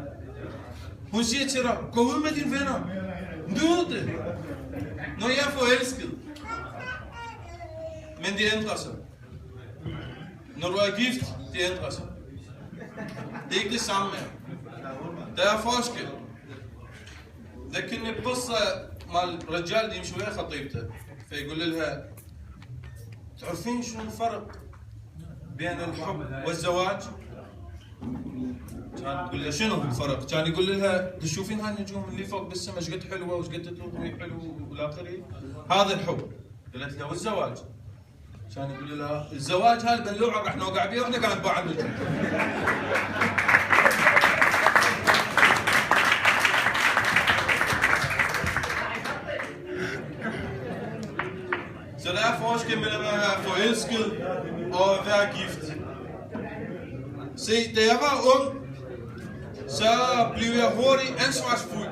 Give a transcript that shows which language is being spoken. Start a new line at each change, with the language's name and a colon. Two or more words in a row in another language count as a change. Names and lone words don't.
Danish: Hun siger til dig, gå ud med dine venner. Nyd det. Når jeg er forelsket. Men det ændrer sig. Når du er gift, det ændrer sig. Det er ikke det samme mere. Der er forskel.
Arabic: لكن القصة مع الرجال دي مش ويا خطيبته فيقول لها تعرفين شنو الفرق بين الحب والزواج؟ كان تقول له شنو الفرق؟ كان يقول لها تشوفين هالنجوم اللي فوق بالسماء ايش قد حلوه وايش قد تطوي حلو والى اخره؟ هذا الحب. قالت له والزواج؟ كان يقول لها الزواج هذا بلوعه راح نوقع بيه واحنا قاعد نباع النجوم.
Danish: Så der er forskel mellem at være forelsket og at være gift. Se, da jeg var ung, så blev jeg hurtigt ansvarsfuld.